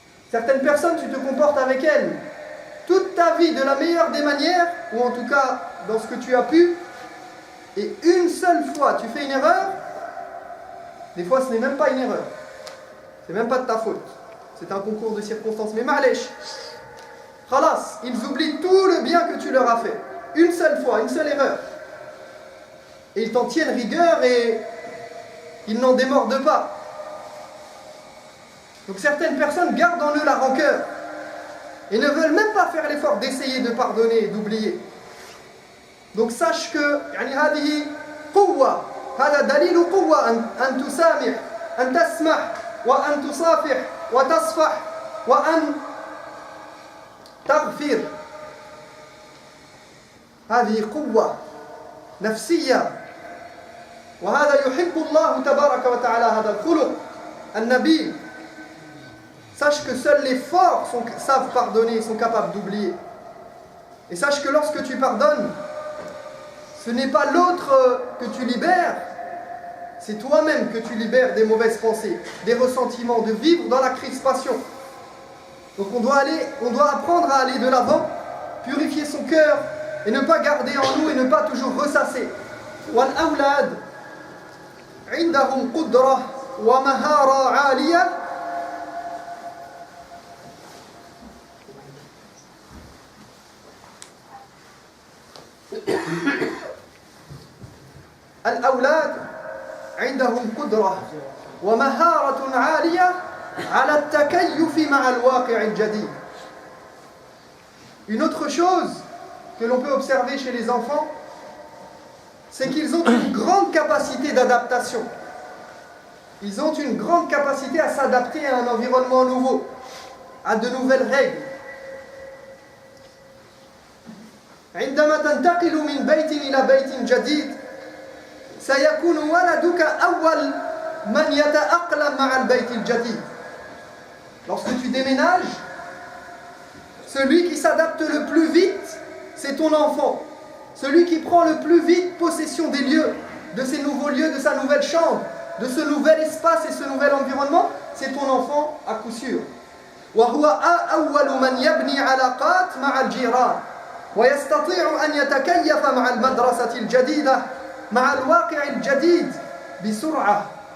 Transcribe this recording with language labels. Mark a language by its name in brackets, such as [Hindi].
[French] Certaines personnes, tu te comportes avec elles toute ta vie de la meilleure des manières, ou en tout cas dans ce que tu as pu, et une seule fois tu fais une erreur, des fois ce n'est même pas une erreur, c'est même pas de ta faute, c'est un concours de circonstances, mais [Arabic] ma'alesh, khalas, [French] ils oublient tout le bien que tu leur as fait, une seule fois, une seule erreur, et ils t'en tiennent rigueur et ils n'en démordent pas. Donc certaines personnes gardent en eux la rancœur et ne veulent même pas faire l'effort d'essayer de pardonner et d'oublier. Donc sache que [Arabic] هذه قوة هذا دليل قوة أن تسامح أن تسمح وأن تصافح وتصفح وأن تغفر. هذه قوة نفسية وهذا يحب الله تبارك وتعالى هذا الخلق النبيل. [French] Sache que seuls les forts savent pardonner, sont capables d'oublier. Et sache que lorsque tu pardonnes, ce n'est pas l'autre que tu libères, c'est toi-même que tu libères des mauvaises pensées, des ressentiments, de vivre dans la crispation. Donc on doit apprendre à aller de l'avant, purifier son cœur et ne pas garder en nous et ne pas toujours ressasser. [Arabic] وَالْأَوْلَادِ عِنْدَهُمْ قُدْرَةٌ وَمَهَارَةٌ عَالِيَةٌ. الأولاد عندهم قدرة ومهارة عالية على التكيف مع الواقع الجديد. [French] Une autre chose que l'on peut observer chez les enfants, c'est qu'ils ont une grande capacité d'adaptation. Ils ont une grande capacité à s'adapter à un environnement nouveau, à de nouvelles règles. [Arabic] عندما تنتقل من بيت إلى بيت جديد سيكون ولدك أول من يتأقلم مع البيت الجديد. [French] Lorsque tu déménages, celui qui s'adapte le plus vite, c'est ton enfant. Celui qui prend le plus vite possession des lieux, de ces nouveaux lieux, de sa nouvelle chambre, de ce nouvel espace et ce nouvel environnement, c'est ton enfant à coup sûr. [Arabic] وهو أول من يبني علاقات مع الجيران ويستطيع أن يتكيف مع المدرسة الجديدة مع الواقع الجديد بسرعة.